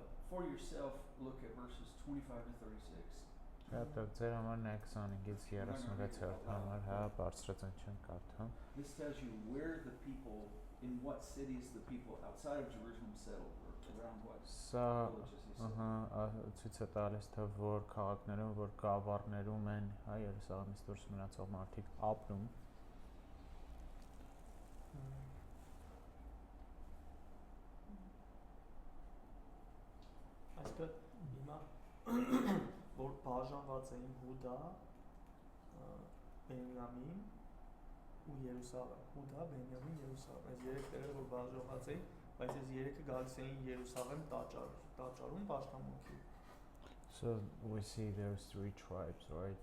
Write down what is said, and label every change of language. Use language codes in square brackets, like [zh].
[en] For yourself, look at verses 25 to 36. [hy] Դա ձեր համար 25-ից 36-րդ համար, հա, բարձրացան չեն կարդամ։ [en] This tells you where the people, in what cities the people outside of Jerusalem settled, or around what [hy] Սա [en] villages they settled. [hy] ցույց է տալիս թե որ քաղաքներում, որ գավառներում են, հա, Երուսաղեմից դուրս մնացող մարդիկ ապրում։ Այսինքն հիմա որ բաժանված էին Հուդա, Բենյամին ու Երուսաղեմ, Հուդա, Բենյամին, Երուսաղեմ։ Այս երեք տերերը որ բաժանված էին, բայց այս երեքը գալիս էին Երուսաղեմ տաճարում պաշտամունքի։ [en] So we see there's three tribes, right?